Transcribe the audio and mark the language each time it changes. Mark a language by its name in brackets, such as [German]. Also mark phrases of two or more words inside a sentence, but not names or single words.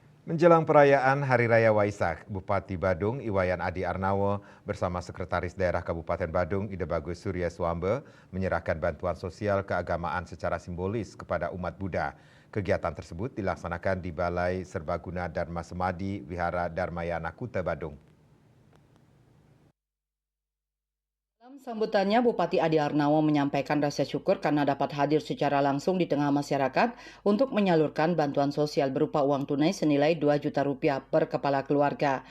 [Indonesian] Menjelang perayaan Hari Raya Waisak, Bupati Badung Iwayan Adi Arnawo bersama Sekretaris Daerah Kabupaten Badung Ide Bagus Surya Swambe menyerahkan bantuan sosial keagamaan secara simbolis kepada umat Buddha. Kegiatan tersebut dilaksanakan di Balai Serbaguna Dharma Semadi Wihara Dharmayana Kuta Badung. Dalam sambutannya, Bupati Adi Arnawo menyampaikan rasa syukur karena dapat hadir secara langsung di tengah masyarakat untuk menyalurkan bantuan sosial berupa uang tunai senilai 2 juta rupiah per kepala keluarga.